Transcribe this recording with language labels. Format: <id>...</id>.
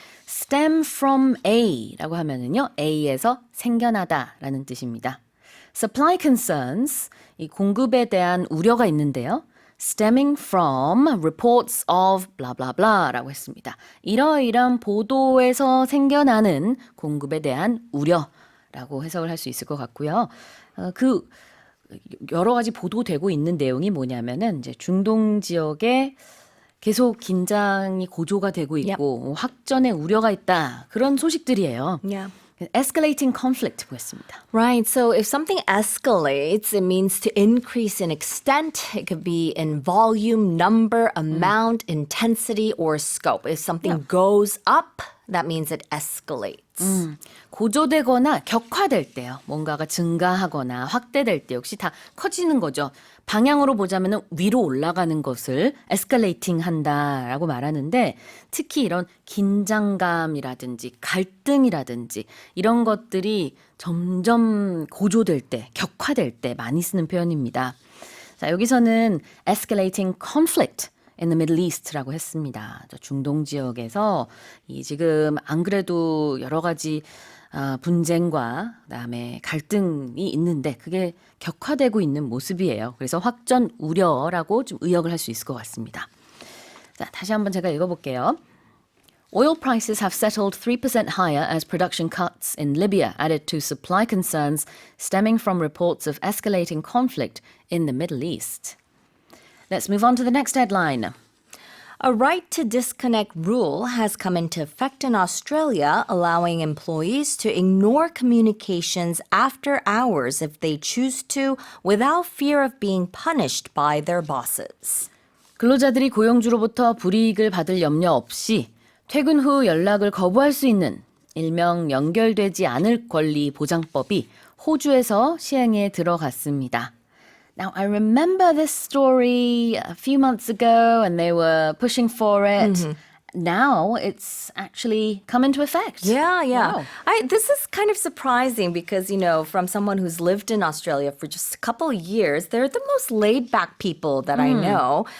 <en>stem from</en> <ko>A라고 하면은요, A에서 생겨나다라는 뜻입니다.</ko> <en>Supply concerns,</en> <ko>이 공급에 대한 우려가 있는데요.</ko> <en>Stemming from reports of blah blah blah라고</en> <ko>했습니다. 이러이러한 보도에서 생겨나는 공급에 대한 우려라고 해석을 할 수 있을 것 같고요. 그 여러 가지 보도되고 있는 내용이 뭐냐면은 이제 중동 지역에 계속 긴장이 고조가 되고 있고 확전의 우려가 있다. 그런 소식들이에요.</ko> <en>Yeah. Escalating conflict</en> <ko>보겠습니다.</ko> <en>Right. So if something escalates, it means to increase in extent. It could be in volume, number, amount, intensity, or scope. If something goes up, that means it escalates.</en> <ko>고조되거나 격화될 때요. 뭔가가 증가하거나 확대될 때 역시 다 커지는 거죠. 방향으로 보자면 위로 올라가는 것을 escalating 한다라고 말하는데 특히 이런 긴장감이라든지 갈등이라든지 이런 것들이 점점 고조될 때, 격화될 때 많이 쓰는 표현입니다. 자, 여기서는</ko> <en>escalating conflict in the Middle East라고</en> <ko>했습니다. 중동 지역에서 이 지금 안 그래도 여러 가지 분쟁과 그다음에 갈등이 있는데 그게 격화되고 있는 모습이에요. 그래서 확전 우려라고 좀 의역을 할 수 있을 것 같습니다. 자, 다시 한번 제가 읽어볼게요.</ko> <en>Oil prices have settled 3% higher as production cuts in Libya added to supply concerns stemming from reports of escalating conflict in the Middle East. Let's move on to the next headline. A right to disconnect rule has come into effect in Australia, allowing employees to ignore communications after hours if they choose to, without fear of being punished by their bosses.</en> <ko>근로자들이 고용주로부터 불이익을 받을 염려 없이 퇴근 후 연락을 거부할 수 있는 일명 연결되지 않을 권리 보장법이 호주에서 시행에 들어갔습니다.</ko> <en>Now, I remember this story a few months ago and they were pushing for it. Now it's actually come into effect. Yeah. Wow. This is kind of surprising because, from someone who's lived in Australia for just a couple of years, they're the most laid back people that I know.</en>